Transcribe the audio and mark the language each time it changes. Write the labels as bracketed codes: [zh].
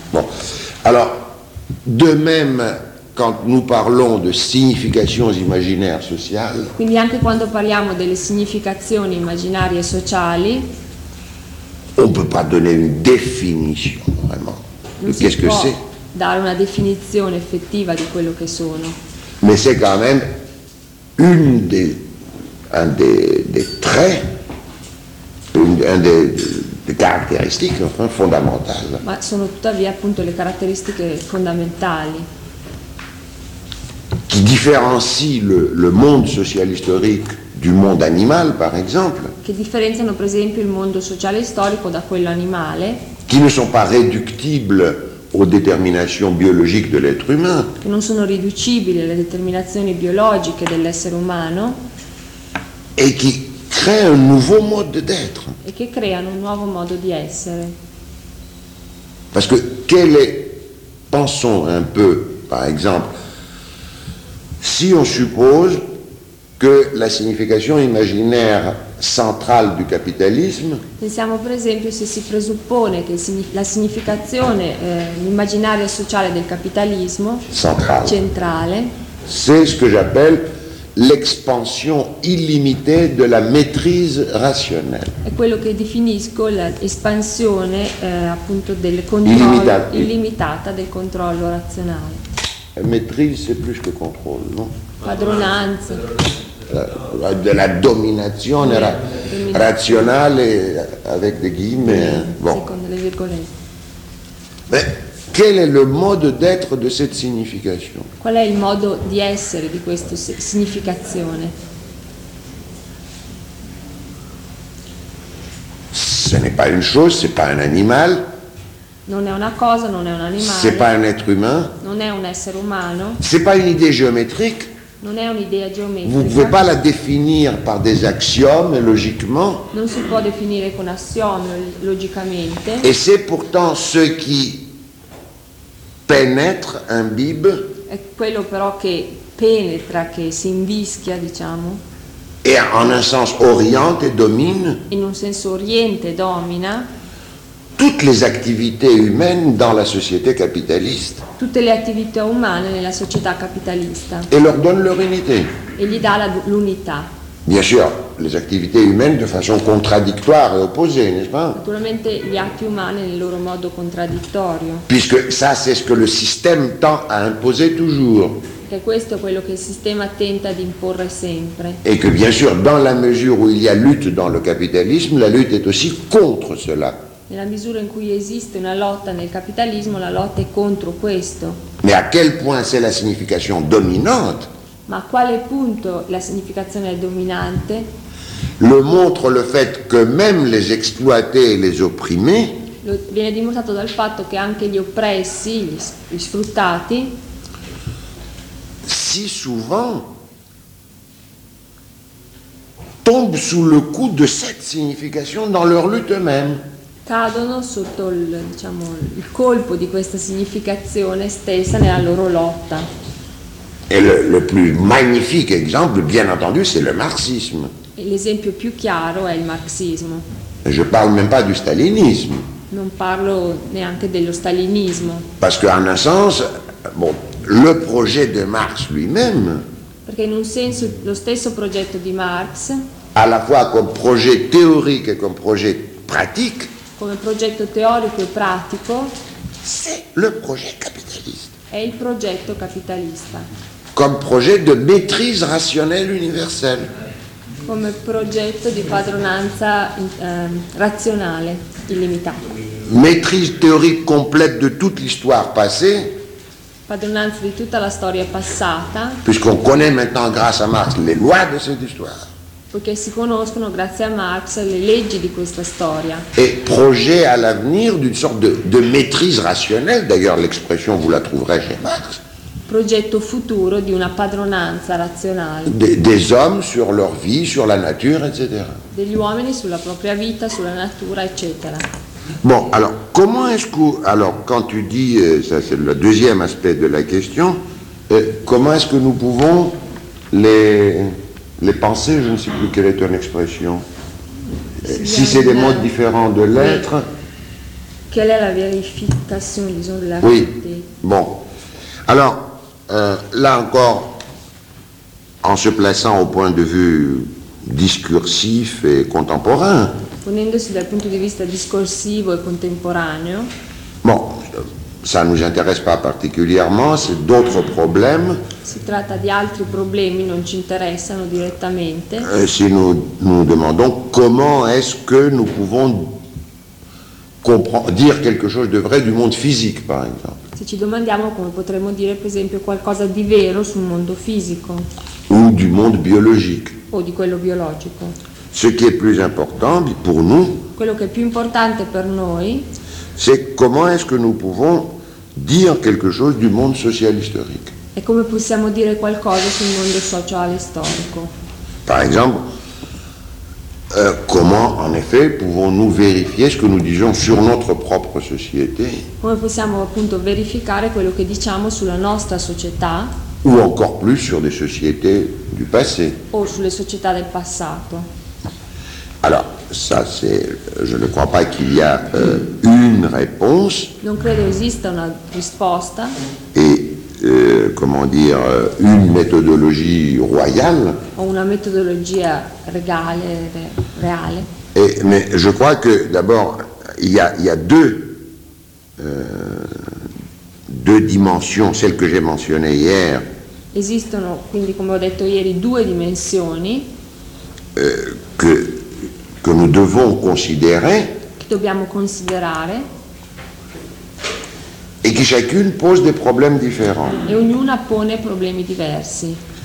[fr] Bon. Alors, de même quand nous parlons de significations imaginaires sociales. [it] Quindi anche quando parliamo delle significazioni immaginarie sociali, [fr] on peut pas donner une définition vraiment. Qu'est-ce que c'est? [it] Dare una definizione effettiva di quello che sono. [fr] Mais c'est quand même un des traits. Une des caractéristiques enfin, fondamentales. [it] Ma sono tuttavia appunto le caratteristiche fondamentali. [fr] Qui différencie le monde social historique du monde animal, par exemple. [it] Che differenziano per esempio il mondo sociale storico da quello animale. [fr] Qui ne sont pas réductibles aux déterminations biologiques de l'être humain. [it] Che non sono riducibili alle determinazioni biologiche dell'essere umano. [fr] Et qui crée un nouveau mode d'être. [it] E che creano un nuovo modo di essere. [fr] Parce que quel est, pensons un peu, par exemple, si on suppose que la signification imaginaire centrale du capitalisme. [it] Pensiamo per esempio se si presuppone che la significazione immaginaria sociale del capitalismo centrale. [fr] C'est ce que j'appelle l'expansion illimitée de la maîtrise rationnelle. [it] È quello che definisco l'espansione appunto del controllo illimitata del controllo razionale. [fr] Maîtrise c'est plus que contrôle, non? [it] Padronanza. [fr] De la domination rationale avec des guillemets. [it] Bon. Secondo le virgolette. [fr] Mais quel est le mode d'être de cette signification? [it] Qual è il modo di essere di questa significazione? [fr] Ce n'est pas une chose, c'est pas un animal. [it] Non è una cosa, non è un animale. [fr] C'est pas un être humain. [it] Non è un essere umano. [fr] C'est pas une idée géométrique. [it] Non è un'idea geometrica. [fr] Vous ne pouvez pas la définir par des axiomes logiquement. [it] Non si può definire con assiomi logicamente. [fr] Et c'est pourtant ce qui pénètre, imbibe. [it] È quello però che penetra, che si invischia, diciamo. [fr] Et en un sens oriente et domine. [it] In un senso oriente domina. [fr] Toutes les activités humaines dans la société capitaliste. [it] Tutte le attività umane nella società capitalista. [fr] Et leur donne leur unité. [it] E gli dà l'unità. [fr] Bien sûr, les activités humaines de façon contradictoire et opposée, n'est-ce pas? [it] Naturalmente gli atti umani nel loro modo contraddittorio. [fr] Puisque ça c'est ce que le système tend à imposer toujours. [it] Che questo è quello che il sistema tenta di imporre sempre. [fr] Et que bien sûr, dans la mesure où il y a lutte dans le capitalisme, la lutte est aussi contre cela. [it] Nella misura in cui esiste una lotta nel capitalismo, la lotta è contro questo. Ma a [fr] quel point c'est la signification dominante? [it] Ma a quale punto la significazione è dominante? [fr] Le montre le fait que même les exploités et les opprimés. [it] Viene dimostrato dal fatto che anche gli oppressi, gli sfruttati. [fr] Si souvent. Tombent sous le coup de cette signification dans leur lutte eux-mêmes. [it] cadono sotto il, diciamo, il colpo di questa significazione stessa nella loro lotta. [fr] Et le plus magnifique exemple, bien entendu, c'est le marxisme. [it] Et l'esempio più chiaro è il marxismo. [fr] Je ne parle même pas du stalinisme. [it] Non parlo neanche dello stalinismo. [fr] Parce qu'en un sens, bon, le projet de Marx lui-même. [it] Perché in un senso lo stesso progetto di Marx. [fr] À la fois comme projet théorique et comme projet pratique. [it] Come progetto teorico e pratico. [fr] C'est le projet capitaliste. [it] È il progetto capitalista. [fr] Comme projet de maîtrise rationnelle universelle. [it] Come progetto di padronanza razionale illimitata. [fr] Maîtrise théorique complète de toute l'histoire passée. [it] Padronanza di tutta la storia passata. [fr] Puisqu'on connaît maintenant grâce à Marx les lois de cette histoire. [it] Poiché si conoscono grazie a Marx le leggi di questa storia. [fr] Et projet à l'avenir d'une sorte de maîtrise rationnelle, d'ailleurs l'expression vous la trouverez chez Marx. [it] Progetto futuro di una padronanza razionale. [fr] Des hommes sur leur vie, sur la nature, etc. [it] Degli uomini sulla propria vita, sulla natura, eccetera. [fr] Bon, alors, comment est-ce que. Alors, quand tu dis. Ça, c'est le deuxième aspect de la question. Comment est-ce que nous pouvons les penser, je ne sais plus quelle est ton expression. Si c'est des modes différents de l'être. Quelle est la vérification, disons, de la réalité. Oui. Bon. Alors, là encore, en se plaçant au point de vue discursif et contemporain. [it] Ponendosi dal punto di vista discorsivo e contemporaneo. [fr] Bon, ça ne nous intéresse pas particulièrement, c'est d'autres problèmes. [it] Si tratta di altri problemi, non ci interessano direttamente. [fr] Si nous demandons comment est-ce que nous pouvons dire quelque chose de vrai du monde physique, par exemple. [it] Se ci domandiamo come potremmo dire, per esempio, qualcosa di vero sul mondo fisico. [fr] Ou du monde biologique. [it] O di quello biologico. [fr] Ce qui est plus important pour nous. [it] Quello che è più importante per noi. [fr] C'est comment est-ce que nous pouvons dire quelque chose du monde social historique. [it] E come possiamo dire qualcosa sul mondo sociale storico. [fr] Par exemple, comment, en effet, pouvons-nous vérifier ce que nous disons sur notre propre société? [it] Come possiamo appunto verificare quello che diciamo sulla nostra società? [fr] Ou encore plus sur des sociétés du passé? [it] O sulle società del passato? [fr] Alors, ça c'est, je ne crois pas qu'il y a une réponse. [it] Non credo esista una risposta. [fr] Et comment dire, une méthodologie royale. [it] O una metodologia regale, reale. [fr] Et, mais je crois que d'abord, il y a deux dimensions, celles que j'ai mentionnées hier. [it] Esistono, quindi, come ho detto ieri, due dimensioni. [fr] Que nous devons considérer. [it] Che dobbiamo considerare. [fr] Et qui chacune pose des problèmes différents. [it] E ognuna pone problemi diversi.